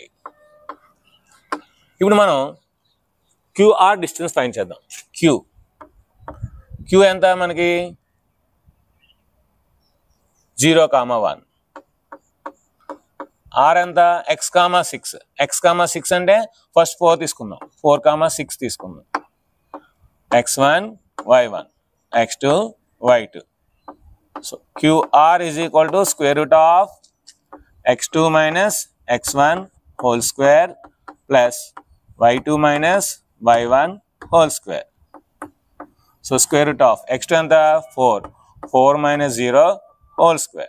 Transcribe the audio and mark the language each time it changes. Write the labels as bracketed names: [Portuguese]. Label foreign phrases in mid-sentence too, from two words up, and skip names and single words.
[Telugu] ఇప్పుడు మనం క్యూఆర్ [English] distance find [Telugu] చేద్దాం. క్యూ ఎంత మనకి? 0,1. ఆర్ ఎంత? x,6. x,6 అంటే ఫస్ట్ 4 తీసుకుందాం, 4,6 తీసుకుందాం. [English] x1 y1 x2 y2. so QR is equal to square root of x2 minus x1 whole square plus y2 minus y1 whole square. so square root of x2 ఎంత? 4 minus 0 whole square.